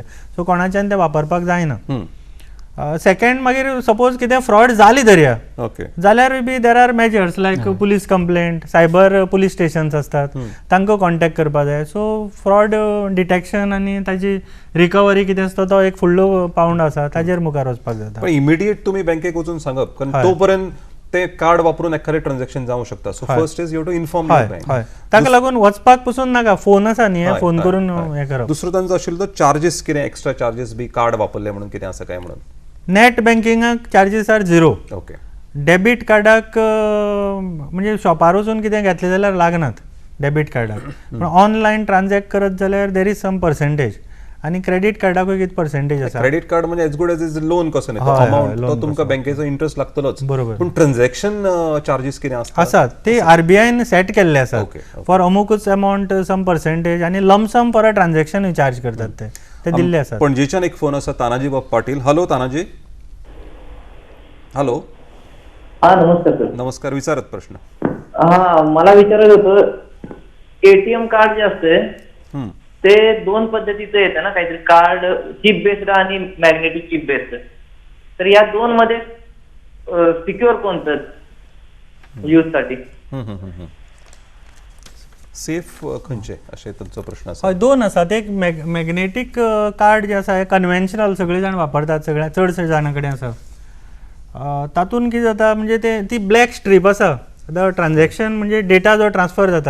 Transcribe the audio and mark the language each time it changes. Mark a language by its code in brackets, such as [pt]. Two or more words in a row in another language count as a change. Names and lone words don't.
[kok] सो कोणाच्यान ते वापरपाक जायना. सेकंड मागीर सपोज कितें फ्रॉड जाली धरया जाल्यार बी [en] there are measures like police complaint, cyber police stations [kok] असतात, तांकां कॉन्टॅक्ट करपाक जाय. सो [en] fraud detection [kok] आनी ताजी रिकवरी कितें आसता तो एक फुडलो पावंड आसा, ताजेर मुखार वचपाक जाता. इमिडिएट तुमी बँकेक वचून सांगप, कारण तो पर्यंत ते कार्ड वापरून एखादें ट्रान्झॅक्शन जावं शकता. [en] so first is you to inform your bank. [kok] ताका लागून वचपाक पसून नाका, फोन आसा न्ही, फोन करून हें करप. दुसरो तांचो आशिल्लो चार्जीस कितें, [en] extra charges [kok] बी कार्ड वापरले म्हणून कितें आसा काय म्हणून. नेट बँकिंगाक [en] charges are [kok] 0. ओके. डेबिट कार्डाक म्हणजे शॉपार वचून कितें घेतलें जाल्यार लागनात डेबिट कार्डाक, पूण [en] online transact [kok] करत जाल्यार [en] there is some percentage. [kok] आनी क्रेडिट कार्डाकूय कितें पर्सेंटेज आसा. क्रेडिट कार्ड म्हणजे [en] as good as is loan [kok] कसो न्ही, अमाउंट तो तुमकां बँकेचो इंट्रस्ट लागतलोच. बरोबर. पूण [en] transaction charges [kok] कितें आसात ते RBIन सेट केल्ले आसात. फॉर अमुकूच अमाउंट [en] some percentage [kok] आनी [en] lumpsum for a transaction [kok] चार्ज करतात ते दिल्ले आसात. पणजेच्यान एक फोन आसा तानाजी बाब पाटील. हॅलो तानाजी. हॅलो. नमस्कार सर. नमस्कार, विचारत प्रश्न. [mr] मला विचारायचं होतं, ATM कार्ड जे असते ते 2 पद्धतीचं येतं ना, काहीतरी [en] card chip based [mr] आणि [en] magnetic chip based. [mr] तर या 2 मध्ये सिक्युअर कोणतं यूज साठी? [kok] सेफ खंयचे अशें तुमचो प्रश्न आसा. 2 आसात. एक [en] magnetic card [kok] जे आसा हे कन्व्हेन्शनल सगळे जाण वापरतात, सगळ्या चडशे जाणां कडेन आसा. तातूंत कितें जाता म्हणजे ती [en] black strip [kok] आसा, ट्रान्झॅक्शन म्हणजे डेटा जो ट्रान्सफर जाता.